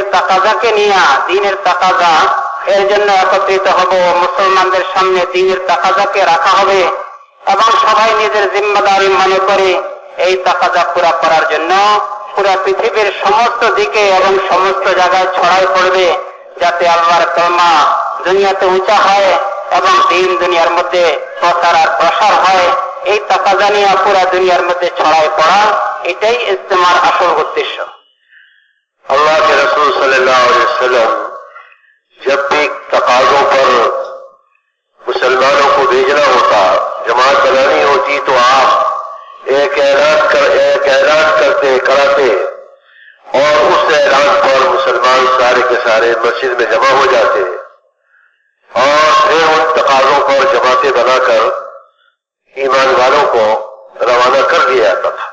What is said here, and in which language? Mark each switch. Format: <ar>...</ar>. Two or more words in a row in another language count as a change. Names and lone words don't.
<bn>তাকাজাকে নিয়ে দ্বীনের তাকাজা এর জন্য একত্রিত হব, মুসলমানদের সামনে দ্বীনের তাকাজাকে রাখা হবে এবং সবাই নিজের জিম্মাদারি মনে করে এই তাকাজা পুরা করার জন্য পুরা পৃথিবীর সমস্ত দিকে এবং সমস্ত জায়গায় ছড়াই পড়বে, যাতে আল্লাহর কালেমা দুনিয়াতে উঁচা হয় এবং দ্বীন দুনিয়ার মধ্যে প্রচার আর প্রসার হয়। এই তাকাজা নিয়ে পুরা দুনিয়ার মধ্যে ছড়াই পড়া, এটাই ইজতিমার আসল উদ্দেশ্য।</bn> <ur>اللہ کے رسول صلی اللہ علیہ وسلم جب بھی تقاضوں پر مسلمانوں کو بھیجنا ہوتا، جماعت بنانی ہوتی، تو آپ ایک اعلان کراتے اور اس اعلان پر مسلمان سارے کے سارے مسجد میں جمع ہو جاتے اور پھر ان تقاضوں پر جماعتیں بنا کر ایمان والوں کو روانہ کر دیا جاتا تھا۔</ur>